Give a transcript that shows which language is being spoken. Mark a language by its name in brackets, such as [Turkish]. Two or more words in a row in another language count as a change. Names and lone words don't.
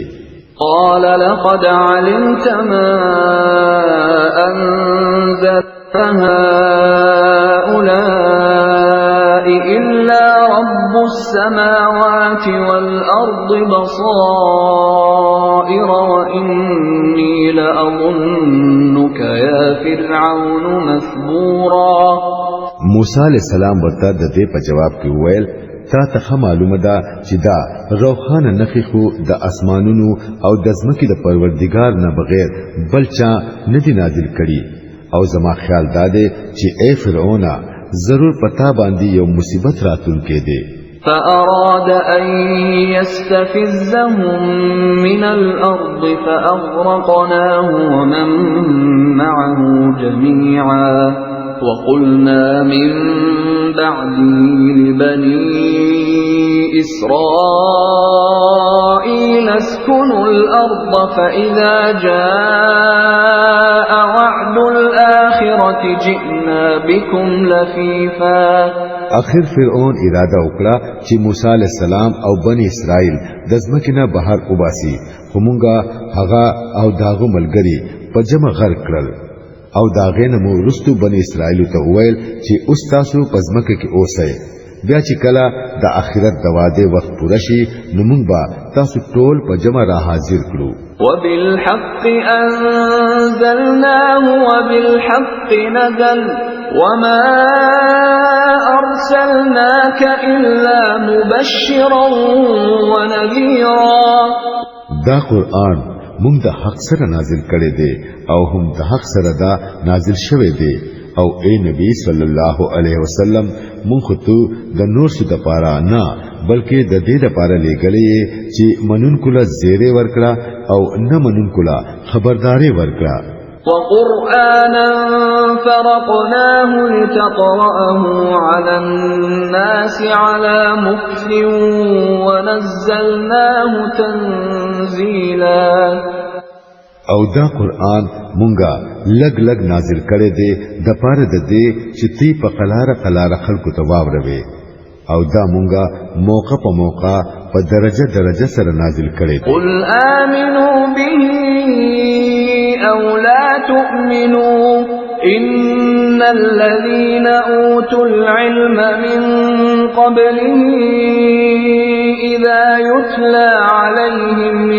[Arabic] قال لقد علمت ما أنزل هؤلاء إلا رب السماوات والأرض بصائر وإني لأظنك يا فرعون مثبورا. [Pashto] موسی [Arabic] علیہ السلام [Pashto] ورته د دې په جواب کې وویل تا ته معلومه ده چې دا روخانه نخي خو د اسمانونو او د ځمکې د پروردګار نه بغیر بل چا نه دی نازل کړي او زما خیال دا دی چې اے فرعون ضرور پتا باندې یو مصیبت راتلونکې دی. [Arabic] فأراد أن يستفزهم من الأرض فأغرقناه ومن معه جميعا وقلنا من بعده لبني إسرائيل اسكنوا الأرض فإذا جاء وعد الآخرة جئنا بكم لفيفا. [Pashto] اخر فرعون اراده وکړه چې موسی [Arabic] علیہ السلام [Pashto] او بنی اسرائیل د ځمکې نه بهر وباسي خو مونږه هغه او داغه ملګری په جمع غرق کړل او داغه نه مو رستو بنی اسرائیل ته وویل چې اوس تاسو په ځمکه کې اوسئ بیا چې کله د آخرت د واده وخت پوره شي نو مونږ به تاسو ټول په جمع را حاضر کړو. [Arabic] وبالحق أنزلناه وبالحق نزل وما أرسلناك إلا مبشرا ونذيرا. [Pashto] دا قرآن مونږ د حق سره نازل کړي دي او هم د حق سره دا نازل شوی دی او اے نبی [Arabic] صلی الله علیه وسلم [Pashto] مونږ ته د نور څه د پاره نه بلکې د دې د پاره لګلې چې منونکو له زیره ورکړه او نه منونکو له خبرداري ورکړه. [Arabic] وقرآنا فرقناه لتقرأه على الناس على مكث ونزلناه تنزيلا. [Pashto] او دا قرآن مونږه لګ لګ نازل کړي دي د پاره د دې چې تی په قلاره خلکو ته واوروي او دا مونږه موقع په موقع په درجه سره نازل کړي دي. [Arabic] قل آمنوا به أو لا تؤمنوا إن الذين أوتوا العلم من قبله إذا يتلى عليهم